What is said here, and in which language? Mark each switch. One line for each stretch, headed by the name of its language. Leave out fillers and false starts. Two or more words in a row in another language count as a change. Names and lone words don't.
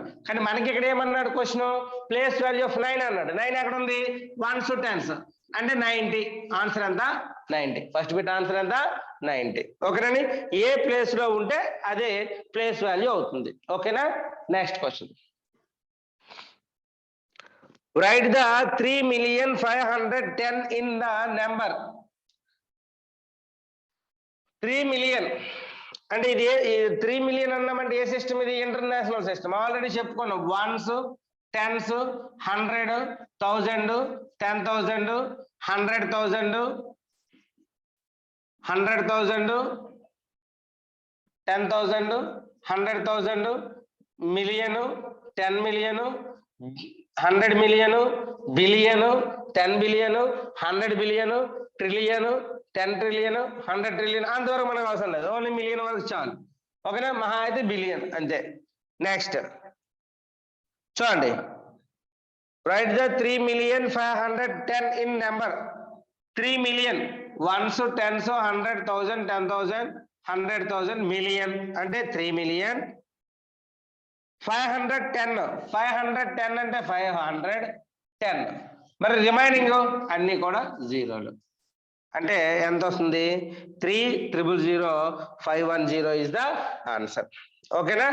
Telugu: కానీ మనకి ఇక్కడ ఏమన్నాడు క్వశ్చన్?
English: place value of 9
Telugu: అన్నాడు. 9 ఎక్కడ ఉంది? 1s, 10s అంటే 90. ఆన్సర్ ఎంత? 90.
English: first bit
Telugu: ఆన్సర్ ఎంత? 90. ఓకేనండి? ఏ ప్లేస్ లో ఉంటే అదే
English: place value
Telugu: అవుతుంది. ఓకేనా?
English: Next question. Write the 3,510,000 in the number.
Telugu: 3 million అంటే ఇది 3 million అన్నామంటే ఏ సిస్టమ్ ఇది?
English: international system.
Telugu: ఆల్రెడీ చెప్పుకున్నాం.
English: 1s, 10s, 100, 1000, 10,000, 100,000, 100,000, 10,000, 100,000, million, 10 million, 100 million, billion, 10 billion, 100 billion, trillion, 10 trillion, 100 trillion.
Telugu: అంతవరకు మనకు అవసరం లేదు,
English: only million
Telugu: వరకు చాలు. ఓకేనా? మహా అయితే బిలియన్ అంతే. నెక్స్ట్ చూడండి,
English: Write the 3,510,000 in number. 3 million 1s, 10s, 100,000, 10,000, 100,000,
Telugu: మిలియన్ అంటే 3 million. 510 అంటే 510. మరి రిమైనింగ్ అన్ని కూడా జీరోలు. అంటే ఎంత వస్తుంది?
English: 3,000,510 is the answer. ఓకేనా?